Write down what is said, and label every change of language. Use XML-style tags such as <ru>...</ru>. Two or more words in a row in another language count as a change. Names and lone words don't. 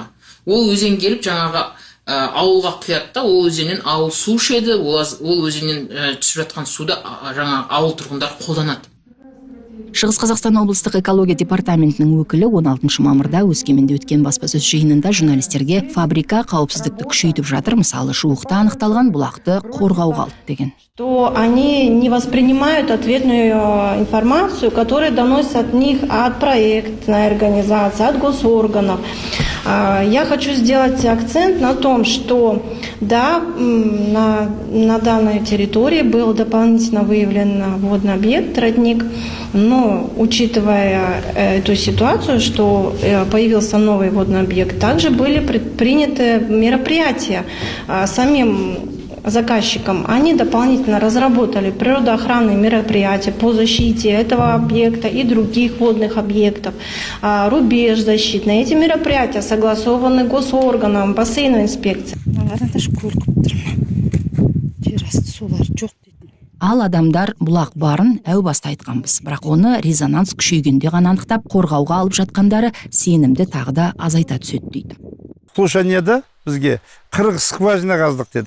<kk>Ол өзен келіп жаңағы ауылға құяды да, ол өзеннен ауыл су ішеді, ол өзеннен түсіп жатқан суды жаңағы ауыл тұрғындары қолданады. Шығыс Қазақстан облыстық экология департаментінің өкілі 16 мамырда Өскеменде өткен баспасөз жиынында журналистерге фабрика қауіпсіздікті күшейтіп жатыр, мысалы жуықта анықталған бұлақты қорғауға алды деген.</kk> <ru>То они не воспринимают ответную информацию, которая доносится от них, от проектной организации, от госорганов. Я хочу сделать акцент на том, что да, на данной территории был дополнительно выявлен водный объект, родник, но учитывая эту ситуацию, что появился новый водный объект, также были предприняты мероприятия самим заказчикам. Они дополнительно разработали природоохранные мероприятия по защите этого объекта и других водных объектов, рубеж защитный. Эти мероприятия согласованы госорганом, бассейновой инспекцией.</ru> <kk>Ал адамдар булак барын әу баста айтканбыз, бірақ оны резонанс күшейгенде ғана анықтап, қорғауға алып жатқандары сенімді тағы да азайта түседі дейді. Слушаниеда бізге 40 скважина қаздық деді.</kk>